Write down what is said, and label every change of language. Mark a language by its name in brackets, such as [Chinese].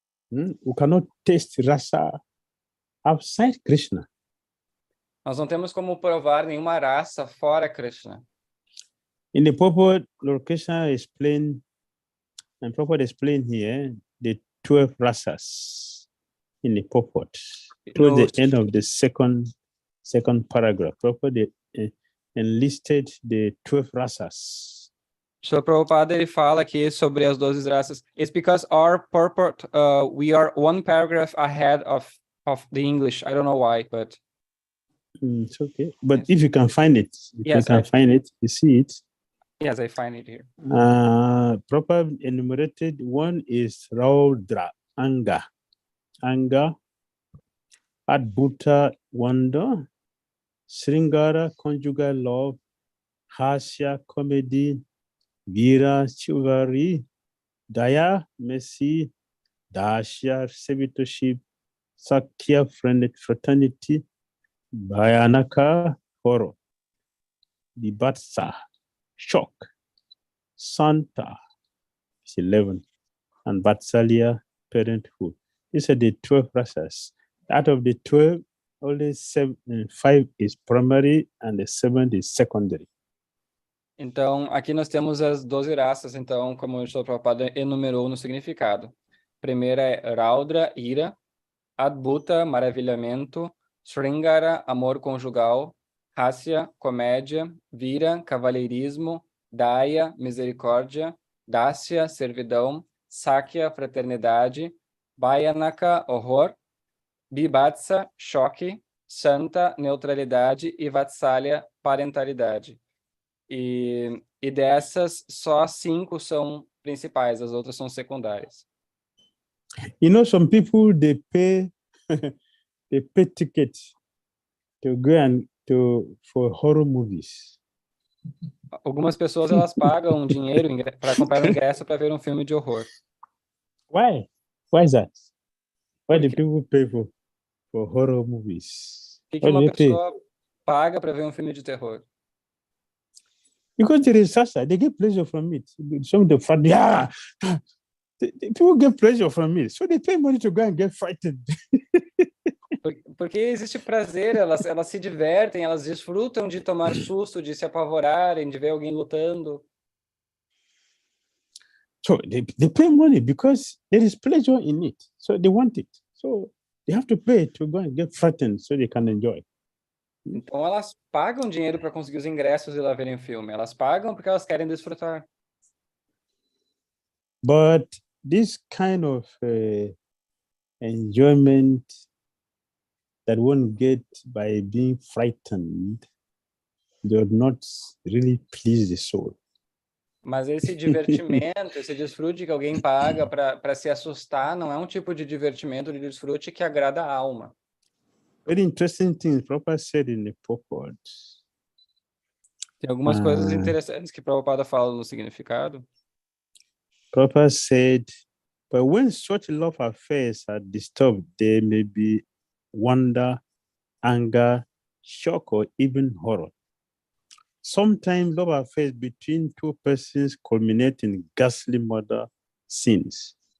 [English] We cannot taste rasa outside Krishna. [Portuguese] Nós não temos como provar nenhuma raça fora Krishna. [English] In the purport, Lord Krishna explained here the 12 rasas in the purport. Towards the end of the second paragraph, purport enlisted the 12 rasas. [Portuguese] Srila Prabhupada, ele fala aqui sobre as 12 raças. [English] It's because our purport, we are one paragraph ahead of the English. I don't know why, but it's okay. But yes. If you can find it, you see it. Yes, I find it here. Proper enumerated one is Raudra, anger, Adbhuta, wonder, Sringara, conjugal love, Hasya, comedy, Dhira, chivalry, Daya, mercy, Dasya, servitorship, Sakya, fraternity, Bhayanaka, horror, Vibatsa, shock, Santa, is 11, and Vatsalya, parenthood. These are the 12 rasas. Out of the 12, only 5 is primary and the 7th is secondary. [Portuguese] Então, aqui nós temos as 12 raças, então, como o Srila Prabhupada enumerou no significado. Primeira é Raudra, ira, Adbhuta, maravilhamento, Sringara, amor conjugal, Hasya, comédia, Vira, cavalheirismo, Daya, misericórdia, Dasya, servidão, Sakya, fraternidade, Bhayanaka, horror, Bibhatsa, choque, Santa, neutralidade e Vatsalya, parentalidade. E dessas, só 5 são principais, as outras são secundárias. [English] You know, some people, they pay tickets to go and for horror movies. [Portuguese] Algumas pessoas elas pagam dinheiro para comprar um ingresso para ver um filme de horror. [English] Why? Why is that? Why [Portuguese] Por [English] do [Portuguese] quê? [English] people pay for horror movies? [Portuguese] Por que [English] Why do [Portuguese] uma [English] they pay? [Portuguese] pessoa paga para ver um filme de terror? [English] Because there is such they get pleasure from it. Some of the fun, yeah, people get pleasure from it, so they pay money to go and get frightened. [Portuguese] Porque existe prazer, elas se divertem, elas desfrutam de tomar susto, de se apavorarem, de ver alguém lutando. [English] So they pay money because there is pleasure in it. So they want it. So they have to pay to go and get frightened so they can enjoy. [Portuguese] Então elas pagam dinheiro para conseguir os ingressos e lá verem o filme. Elas pagam porque elas querem desfrutar. [English] But this kind of enjoyment that one get by being frightened does not really please the soul. [Portuguese] Mas esse divertimento, esse desfrute que alguém paga para se assustar, não é um tipo de divertimento, de desfrute que agrada a alma. [English] Very interesting things Prabhupada said in the purport. [Portuguese] Tem algumas coisas interessantes que Prabhupada fala no significado. [English] Prabhupada said, but when such love affairs are disturbed, there may be wonder, anger, shock, or even horror. Sometimes love affairs between two persons culminate in ghastly murder scenes.